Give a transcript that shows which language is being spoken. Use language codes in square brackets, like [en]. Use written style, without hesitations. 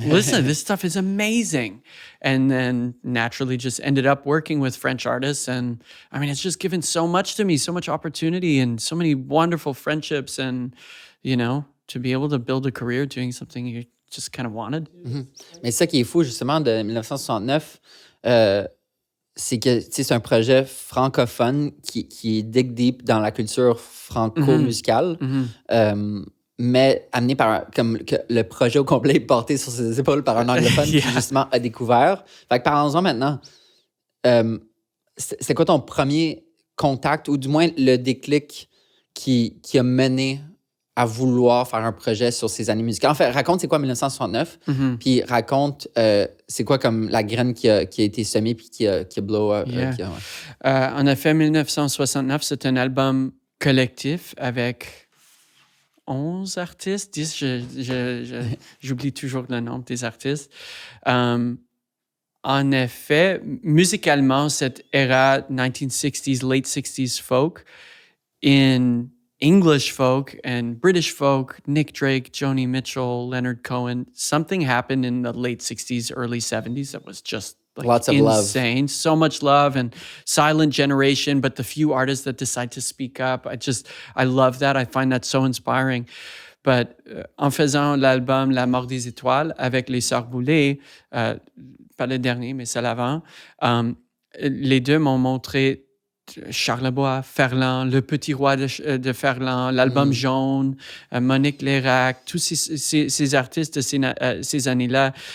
[en] Listen, this stuff is amazing. And then naturally just ended up working with French artists. And I mean, it's just given so much to me, so much opportunity and so many wonderful friendships. And, you know, to be able to build a career doing something you just kind of wanted. [fr] Mais c'est ça qui est fou, justement, de 1969. C'est que c'est un projet francophone qui est [en] dig deep [fr] dans la culture franco-musicale. Mais amené par comme que le projet au complet est porté sur ses épaules par un anglophone qui justement a découvert. Fait que parlons-en maintenant. C'est quoi ton premier contact ou du moins le déclic qui a mené à vouloir faire un projet sur ces années musicales? En fait, raconte c'est quoi 1969, puis raconte c'est quoi comme la graine qui a été semée puis qui a [en] blow up. [fr] En effet, 1969, c'est un album collectif avec 11 artistes, 10, j'oublie toujours le nom des artistes. En effet, musicalement, cette [en] era 1960s, late 60s folk, in English folk and British folk, Nick Drake, Joni Mitchell, Leonard Cohen, something happened in the late 60s, early 70s that was just like lots of insane. love. So much love and silent generation, but the few artists that decide to speak up, I love that. I find that so inspiring. [fr] But en faisant l'album La mort des étoiles avec les Soeurs Boulay, pas le dernier, mais celle avant, les deux m'ont montré Charlebois, Ferland, Le Petit Roi de Ferland, l'album Jaune, Monique Lérac, tous ces artistes de ces années-là.